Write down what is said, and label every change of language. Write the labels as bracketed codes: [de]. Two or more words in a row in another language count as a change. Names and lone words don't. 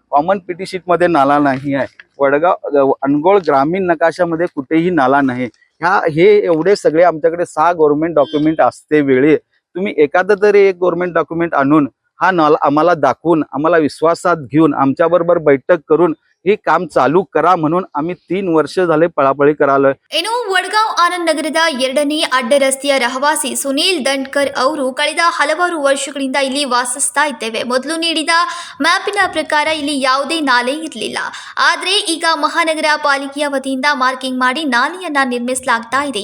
[mr] कॉमन पीटी शीटमध्ये नाला नाही आहे. वडगाव अनगोळ ग्रामीण नकाशामध्ये कुठेही नाला नाही. हे एवढे सगळे आमच्याकडे 6 गव्हर्नमेंट डॉक्युमेंट असते वेळी तुम्ही एखादं तरी एक गव्हर्नमेंट डॉक्युमेंट आणून हा नाला आम्हाला दाखवून आम्हाला विश्वासात घेऊन आमच्याबरोबर बैठक करून हे काम चालू करा म्हणून आम्ही 3 वर्ष झाले पळापळी करालोय. [kn] ಇನ್ನು ವಡ್ಗಾಂವ್ ಆನಂದ್ ನಗರದ 2ನೇ ಅಡ್ಡ ರಸ್ತೆಯ ರಹವಾಸಿ ಸುನೀಲ್ ದಂಡ್ಕರ್ ಅವರು ಕಳೆದ ಹಲವಾರು ವರ್ಷಗಳಿಂದ ಇಲ್ಲಿ ವಾಸಿಸ್ತಾ ಇದ್ದೇವೆ. ಮೊದಲು ನೀಡಿದ ಮ್ಯಾಪಿನ ಪ್ರಕಾರ ಇಲ್ಲಿ ಯಾವುದೇ ನಾಲೆ ಇರಲಿಲ್ಲ. ಆದರೆ ಈಗ ಮಹಾನಗರ ಪಾಲಿಕೆಯ ವತಿಯಿಂದ ಮಾರ್ಕಿಂಗ್ ಮಾಡಿ ನಾಲೆಯನ್ನ ನಿರ್ಮಿಸಲಾಗ್ತಾ ಇದೆ.